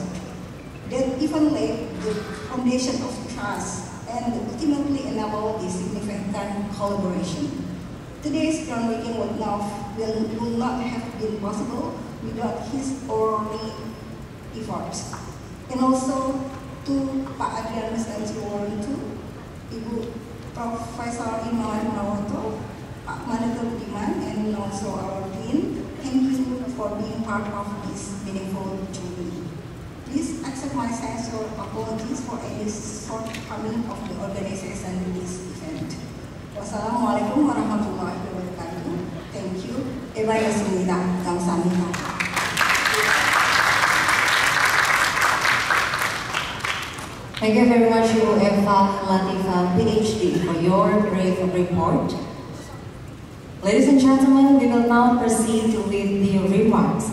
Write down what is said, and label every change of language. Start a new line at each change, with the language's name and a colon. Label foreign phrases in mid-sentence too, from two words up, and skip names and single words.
English: That even laid the foundation of trust and ultimately enabled the significant collaboration. Today's groundbreaking will not have been possible without his early efforts. And also to Pak Adrianus Anjiworintu, Ibu Profesor Imawan Mawoto, Pak Madaka Budiman, and also our Dean. Thank you for being part of this meaningful journey. Please accept my sincere apologies for any shortcoming of the organization in this event.
Arabic: والسلام عليكم ورحمة الله وبركاته.
English: Thank you. Eva Yasmina Gamsanita. Thank you very much, Ibu Eva Latifa, PhD, for your brave report. Ladies and gentlemen, we will now proceed with the remarks.